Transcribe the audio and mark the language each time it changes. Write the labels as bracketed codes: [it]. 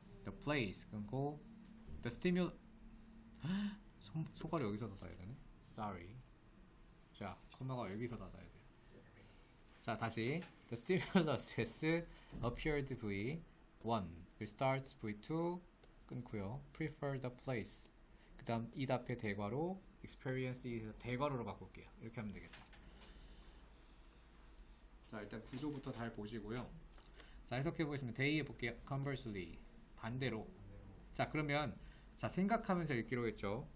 [ko] The place 끊고 [en] The stimulus [ko] 소가를 여기서 닫아야 되네. [en] Sorry. [ko] 자 컴마가 여기서 닫아야 돼요. 자 다시 [en] The stimulus has appeared V1 starts V2 끊고요. Prefer the place [ko] 그 다음 it 앞에 대괄호 experience is 대괄호로 바꿀게요. 이렇게 하면 되겠다. 자 일단 구조부터 잘 보시고요. 자 해석해 보겠습니다. 대의해 볼게요. Conversely 반대로. 자 그러면 자 생각하면서 읽기로 했죠.